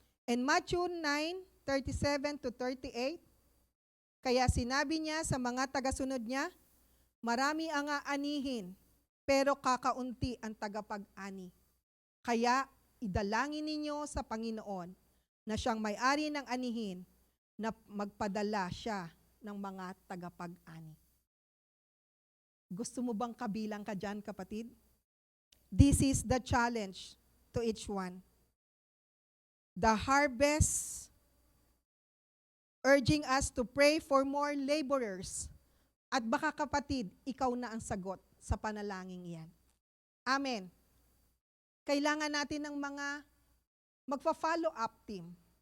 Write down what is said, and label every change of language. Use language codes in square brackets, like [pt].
[tl] In Matthew 9:37-38, kaya sinabi niya sa mga tagasunod niya, marami ang aanihin, pero kakaunti ang tagapag-ani. Kaya idalangin ninyo sa Panginoon na siyang may-ari ng anihin na magpadala siya ng mga tagapag-ani. Gusto mo bang kabilang ka dyan, kapatid? [en] This is the challenge to each one. The harvest urging us to pray for more laborers. [tl] At baka kapatid, ikaw na ang sagot sa panalangin iyan. Amen. Kailangan natin ng mga magpa-follow up team.